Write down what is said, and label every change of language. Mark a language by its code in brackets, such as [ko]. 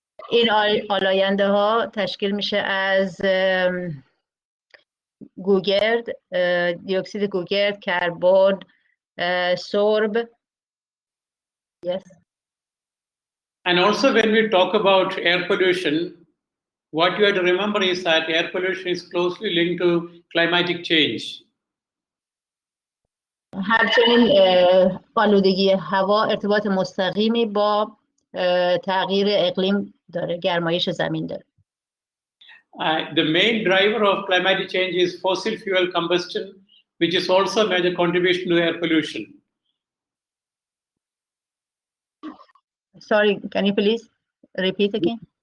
[fa] این آلاینده ها تشکیل میشه از گوگرد، دیوکسید گوگرد، کربن، سرب. [en] Yes. And also when we talk about air pollution, what you have to remember is that air pollution is closely linked to climatic change. [fa] همچنین آلودگی هوا ارتباط مستقیمی با تغییر اقلیم داره، گرمایش زمین داره. [en] The main driver of climatic change is fossil fuel combustion, which is also a major contribution to air pollution. Sorry, can you please repeat again?